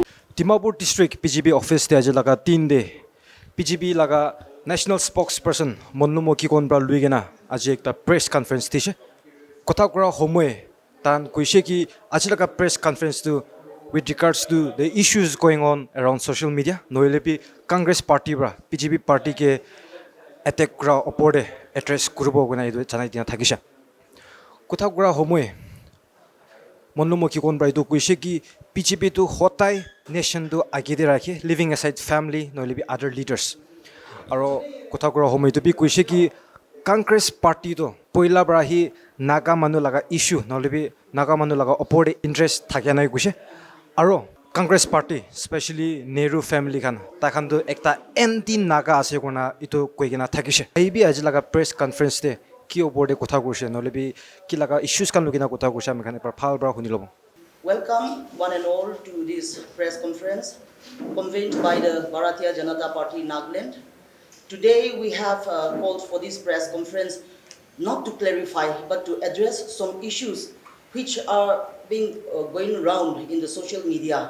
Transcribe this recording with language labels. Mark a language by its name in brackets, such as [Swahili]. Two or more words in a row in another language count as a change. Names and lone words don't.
[Naga Pidgin] Dimapur District PGB office te aje laga 3 day PGB laga [English] national spokesperson [Naga Pidgin] Mmhonlumo Kikon bra luigena aje ekta [English] press conference [Naga Pidgin] tishe kotha kora homoe tan kuise ki aje laga [English] press conference [Naga Pidgin] to [English] with regards to the issues going on around social media [Naga Pidgin] noilepi Congress party bra PGB party ke attack kora opore address kurubo gona idu chanai dina thakisha kotha kora homoe Mmhonlumo Kikon bra idu kuise ki PGB to hotai nation to agide rakhe [English] living aside family [Naga Pidgin] noilebi [English] other leaders [Naga Pidgin] aro kotha kora homoi to bi kuise ki Congress party to poila bra hi naga manu laga issue noilebi naga manu laga opore interest thakya nai kuise aro Congress party especially Nehru family khan ta khan to ekta anti naga ase kona itu koigena thakise ai bi aji laga [English] press conference [Naga Pidgin] te ki opore kotha kurse noilebi ki laga issues kan lugina kotha kurse ami khan par phal bra huni lobo. [English] Welcome one and all to this press conference convened by the Bharatiya Janata Party Nagaland. Today we have called for this press conference not to clarify but to address some issues which are being going around in the social media.